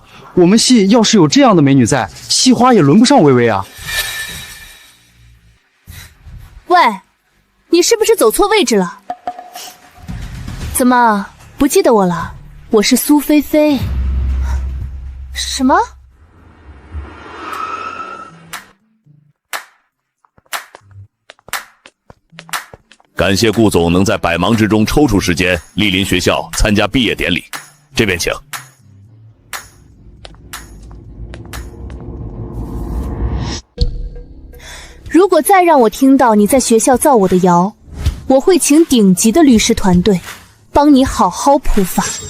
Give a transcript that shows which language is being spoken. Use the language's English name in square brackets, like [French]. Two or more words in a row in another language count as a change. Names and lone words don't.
[Chinese] 我們系要是有這樣的美女在，系花也輪不上薇薇啊！喂，你是不是走錯位置了？怎麼不記得我了？我是蘇菲菲。什麼？感謝顧總能在百忙之中抽出時間蒞臨學校參加畢業典禮，這邊請。如果再讓我聽到你在學校造我的謠，我會請頂級的律師團隊幫你好好普法。